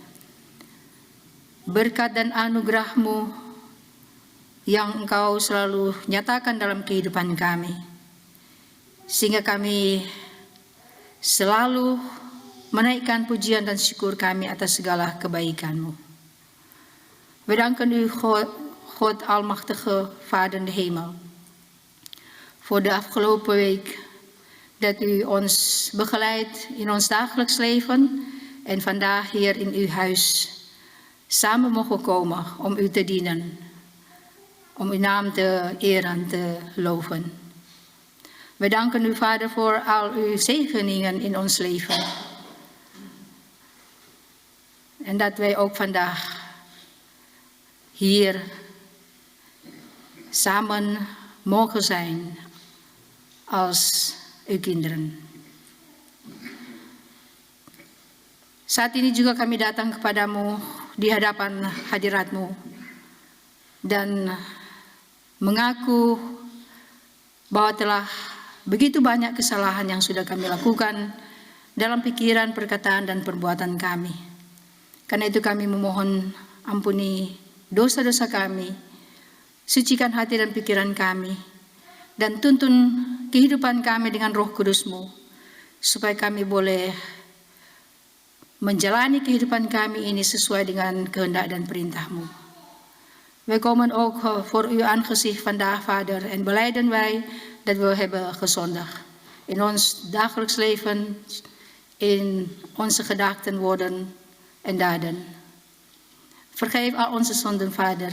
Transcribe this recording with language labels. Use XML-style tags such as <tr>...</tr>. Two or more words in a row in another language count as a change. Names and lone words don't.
<id>Berkat dan anugerah-Mu yang Engkau selalu nyatakan dalam kehidupan kami, sehingga kami selalu menaikkan pujian dan syukur kami atas segala kebaikan-Mu.</id> <nl>We danken U, God Almachtige Vader in de hemel, voor de afgelopen week dat U ons begeleidt in ons dagelijks leven en vandaag hier in Uw huis samen mogen komen om U te dienen, om Uw naam te eren, te loven. We danken U, Vader, voor al Uw zegeningen in ons leven. En dat wij ook vandaag hier samen mogen zijn als uw kinderen.</nl> <id>Saat ini juga kami datang kepadamu di hadapan hadirat-Mu dan mengaku bahwa telah begitu banyak kesalahan yang sudah kami lakukan dalam pikiran, perkataan, dan perbuatan kami. Karena itu kami memohon ampuni dosa-dosa kami, sucikan hati dan pikiran kami, dan tuntun kehidupan kami dengan Roh Kudus-Mu, supaya kami boleh menjalani kehidupan kami ini sesuai dengan kehendak dan perintah-Mu.</id> <nl>Wij komen ook voor uw aangezicht vandaag, Vader, en belijden wij dat we hebben gezondigd. In ons dagelijks leven, in onze gedachten, woorden en daden. Vergeef al onze zonden, Vader.</nl>